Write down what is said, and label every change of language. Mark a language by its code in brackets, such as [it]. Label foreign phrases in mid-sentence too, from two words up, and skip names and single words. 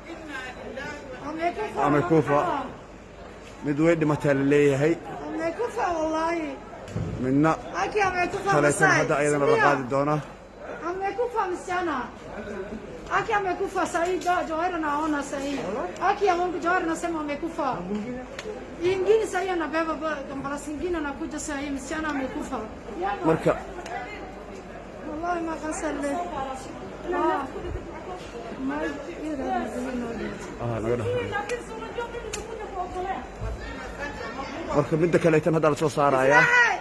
[so] amekufa mid way dhimataa la leeyahay midna kaleetan hadda ayadana la qaadi doonaa [sw] amekufa msichana aki amekufa sahi Johari naona sahi aki ya Mungu Johari nasema amekufa ingine sahi anabeba kambala singine anakuja sahi msichana amekufa [so] marka wallahi ma kasale marka midda kaleetan hadda la soo saarayaa